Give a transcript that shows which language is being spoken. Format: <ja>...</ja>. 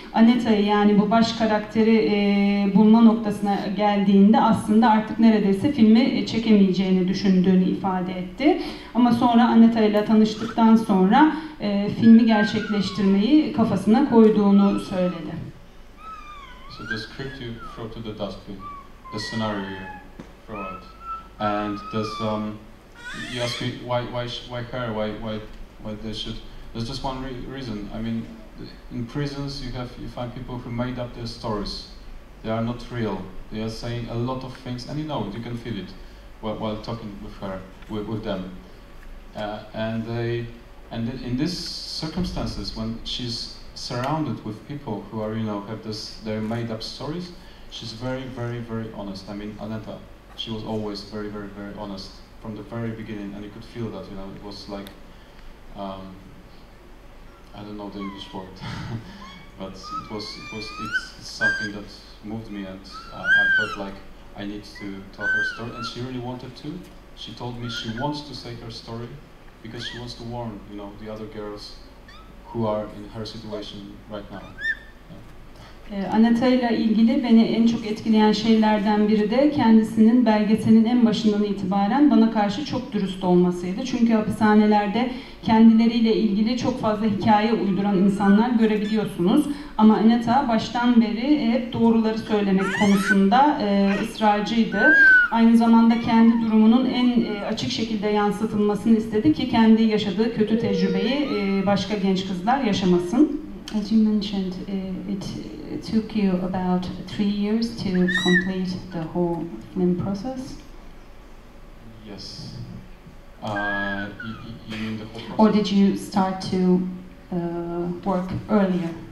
<tr>Aneta'yı, yani bu baş karakteri bulma noktasına geldiğinde aslında artık neredeyse filmi çekemeyeceğini düşündüğünü ifade etti. Ama sonra Aneta ile tanıştıktan sonra filmi gerçekleştirmeyi kafasına koyduğunu söyledi.</tr> <en>So the script you throw to the dustbin, the scenario you throw out, and there's you ask me why her, why they should. There's just one reason. I mean, in prisons you find people who made up their stories. They are not real. They are saying a lot of things, and you can feel it while talking with her, with them. And in these circumstances, when she's surrounded with people who are, have their made up stories, she's very, very, very honest. I mean, Aneta, she was always very, very, very honest from the very beginning, and you could feel that. It was like. I don't know the English word, but it's something that moved me, and I felt like I need to tell her story, and she really wanted to. She told me she wants to say her story because she wants to warn, the other girls who are in her situation right now.</en> <tr>Aneta ile ilgili beni en çok etkileyen şeylerden biri de kendisinin belgeselin en başından itibaren bana karşı çok dürüst olmasıydı. Çünkü hapishanelerde kendileriyle ilgili çok fazla hikaye uyduran insanlar görebiliyorsunuz. Ama Aneta baştan beri hep doğruları söylemek konusunda ısrarcıydı. Aynı zamanda kendi durumunun en açık şekilde yansıtılmasını istedi ki kendi yaşadığı kötü tecrübeyi başka genç kızlar yaşamasın.</tr> <en>As you mentioned, it took you about 3 years to complete the whole film process. Yes. You mean the whole process? Or did you start to work earlier?</en>